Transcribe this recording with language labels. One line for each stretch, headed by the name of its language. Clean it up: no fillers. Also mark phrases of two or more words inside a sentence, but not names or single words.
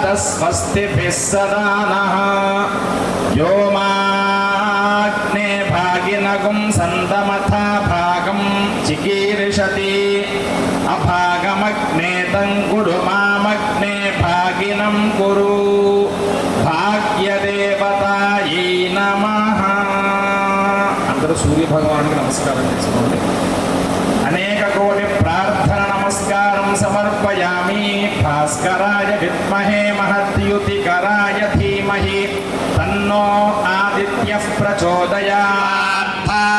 Sanskrit: स्वस्तिभिः सदा नः यो माग्ने भागिनगुं सन्तमथा भागं चिकीर्षति अभागमग्ने तङ्कुरु मामग्ने भागिनं कुरु भाग्यदेवतायै नमः
Telugu: అందరూ సూర్య భగవానుడికి నమస్కారం చేసుకోండి. అనేక కోటి ప్రార్థన నమస్కారం సమర్పయామి.
Sanskrit: భాస్కరాయ విద్మహే మహద్యుతికరాయ ధీమహి తన్నో ఆదిత్యః ప్రచోదయాత్.